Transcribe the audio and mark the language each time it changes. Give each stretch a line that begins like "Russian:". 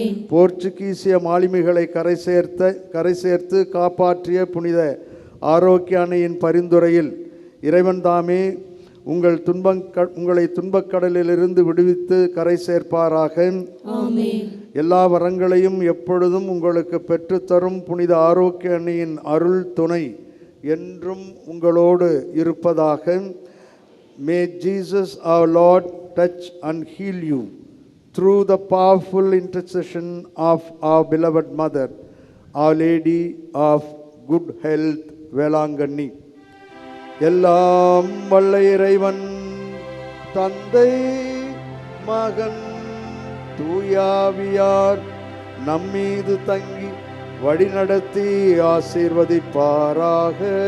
Tamil: போர்ச்சுகீசிய மாலுமிகளை கரை சேர்த்து காப்பாற்றிய புனித ஆரோக்கிய அன்னையின் பரிந்துரையில் இறைவன் தாமே உங்களை துன்பக்கடலிலிருந்து விடுவித்து கரை சேர்ப்பாராக. எல்லா வரங்களையும் எப்பொழுதும் உங்களுக்கு பெற்றுத்தரும் புனித ஆரோக்கிய அன்னையின் அருள் துணை என்றும் உங்களோடு இருப்பதாக.
English: May Jesus our Lord touch and heal you through the powerful intercession of our beloved Mother, Our Lady of Good Health, Velankanni.
Tamil: எல்லாம் வல்ல இறைவன் தந்தை மகன் தூயாவியார் நம்மீது தங்கி வழிநடத்தி ஆசீர்வதிப்பாராக.